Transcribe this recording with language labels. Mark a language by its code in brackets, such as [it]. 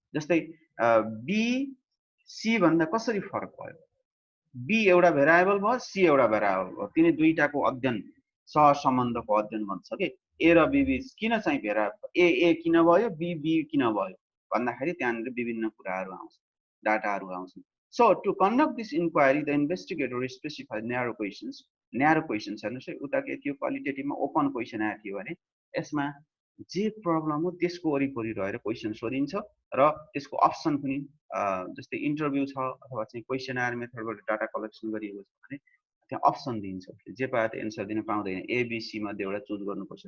[ne] जस्तै B C भन्दा कसरी फरक भयो, बी एउटा भेरिएबल भयो, सी एउटा भेरिएबल भयो, तिनी दुईटाको अध्ययन, सहसम्बन्धको अध्ययन भन्छ के. ए र बी बीच किन चाहिँ भेरिएबल, ए किन भयो, बी बी किन भयो भन्दाखेरि त्यहाँनिर विभिन्न कुराहरू आउँछ, डाटाहरू आउँछन्. [en] So to conduct this inquiry, the investigator specifies narrow questions. [ne] Narrow questions हेर्नुहोस् है, उता के थियो क्वालिटेटिभमा ओपन क्वेसन आएको थियो भने यसमा जे प्रब्लम हो त्यसको वरिपरि रहेर क्वेसन सोधिन्छ र त्यसको अप्सन पनि, जस्तै इन्टरभ्यू छ अथवा चाहिँ क्वेसनर मेथडबाट डाटा कलेक्सन गरिएको छ भने त्यहाँ अप्सन दिन्छ, जे पाए त्यो एन्सर दिन पाउँदैन, एबिसी मध्ये एउटा चुज गर्नुपर्छ.